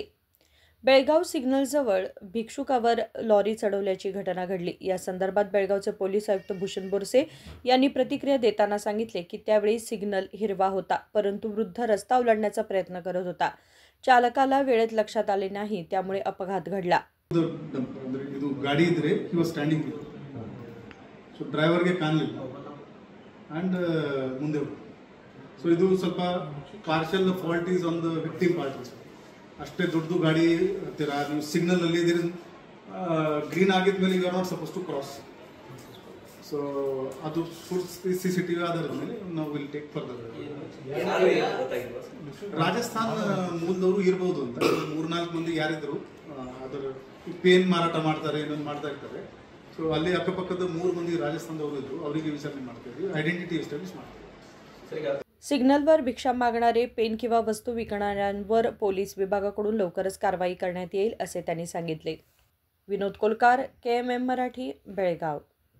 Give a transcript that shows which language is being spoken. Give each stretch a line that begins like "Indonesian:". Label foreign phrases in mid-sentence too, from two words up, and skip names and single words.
Marathi: बेळगाव सिग्नलजवळ भिक्षुकावर लॉरी चढवल्याची घटना घडली। या संदर्भात बेळगावचे पोलीस आयुक्त भूषण बोरसे यांनी प्रतिक्रिया देताना सांगितले की त्यावेळी सिग्नल हिरवा होता, परंतु वृद्ध रस्ता ओलांडण्याचा प्रयत्न करत होता। चालकाला वेळेत लक्षात आले नाही, त्यामुळे अपघात घडला।
Kannada: ಇದು ಗಾಡಿ ಇದ್ರೆ
English: he was standing there. So driver
Kannada: ಗೆ ಕಾಣಲಿಲ್ಲ
English: and ಮುಂದೆ so
Kannada: ಇದು ಸ್ವಲ್ಪ
English: partial fault is on the victim part.
Kannada: ಅಷ್ಟೇ ದೊಡ್ಡ ಗಾಡಿ ಹತ್ತಿರ ನೀವು ಸಿಗ್ನಲ್ ಅಲ್ಲಿ ಇದ್ರೆ ಗ್ರೀನ್ ಆಗಿದ್ಮೇಲೆ
English: you are not suppose to cross.
Kannada: ಸೊ ಅದು ಸಿಸಿಟಿವಿ ಆಧಾರದ ಮೇಲೆ ನಾವು
English: will take further.
Kannada: ರಾಜಸ್ಥಾನ ಮೂಲದವರು ಇರಬಹುದು ಅಂತ 3-4 ಮಂದಿ ಯಾರಿದ್ರು ಅದರ ಪೇನ್ ಮಾರಾಟ ಮಾಡ್ತಾರೆ, ಇನ್ನೊಂದು ಮಾಡ್ತಾ ಇರ್ತಾರೆ. ಸೊ ಅಲ್ಲಿ ಅಕ್ಕಪಕ್ಕದ 3 ಮಂದಿ ರಾಜಸ್ಥಾನದವರು ಇದ್ರು, ಅವರಿಗೆ ವಿಚಾರಣೆ ಮಾಡ್ತಾ ಇದ್ವಿ,
English: identity establish
Kannada: ಮಾಡ್ತೀವಿ.
Marathi: सिग्नलवर भिक्षा मागणारे, पेन किंवा वस्तू विकणाऱ्यांवर पोलीस विभागाकडून लवकरच कारवाई करण्यात येईल असे त्यांनी सांगितले। विनोद कोलकार, KMM मराठी, बेळगाव।